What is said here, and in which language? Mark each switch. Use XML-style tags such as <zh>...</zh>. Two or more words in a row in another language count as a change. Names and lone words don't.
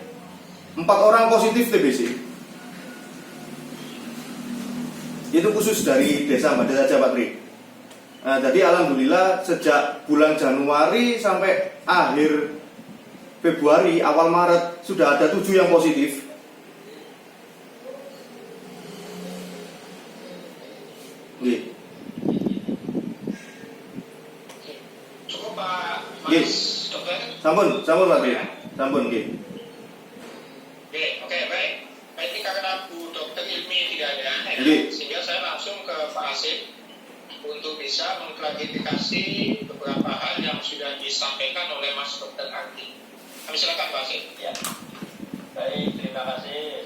<id>4 orang positif TBC. Itu khusus dari Desa Bades saja Pak Tri. Nah, jadi alhamdulillah sejak bulan Januari sampai akhir Februari, awal Maret sudah ada 7 yang positif. Nggih. Cukup Pak Nggih. Mas Dokter.</id> <jv>Sampun Pak Tri. Sampun nggih.</jv> <id>Oke, baik. Baik, ini karena Bu Dokter Ilmi tidak ada, Nggih. sehingga saya langsung ke Pak Asif untuk bisa mengklarifikasi beberapa hal yang sudah disampaikan oleh Mas Dokter Ardi. Kami silakan Pak Asif. Ya. Baik, terima kasih.</id>